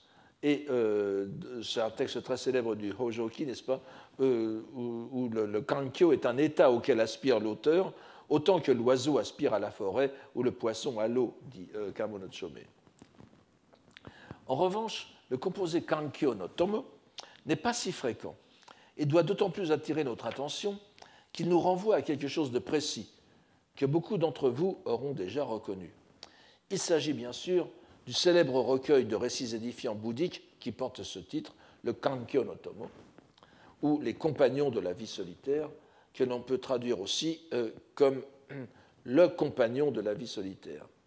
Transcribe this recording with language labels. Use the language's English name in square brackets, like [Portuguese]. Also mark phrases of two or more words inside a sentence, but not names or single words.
[French] Et c'est un texte très célèbre du Hojoki, n'est-ce pas, où le kankyo est un état auquel aspire l'auteur, autant que l'oiseau aspire à la forêt ou le poisson à l'eau, dit Kamo no Chome. En revanche, le composé [Japanese] 閑居の友 [French] n'est pas si fréquent et doit d'autant plus attirer notre attention qu'il nous renvoie à quelque chose de précis que beaucoup d'entre vous auront déjà reconnu. Il s'agit bien sûr du célèbre recueil de récits édifiants bouddhiques qui porte ce titre, le Kankyo no Tomo, ou les compagnons de la vie solitaire, que l'on peut traduire aussi comme le compagnon de la vie solitaire.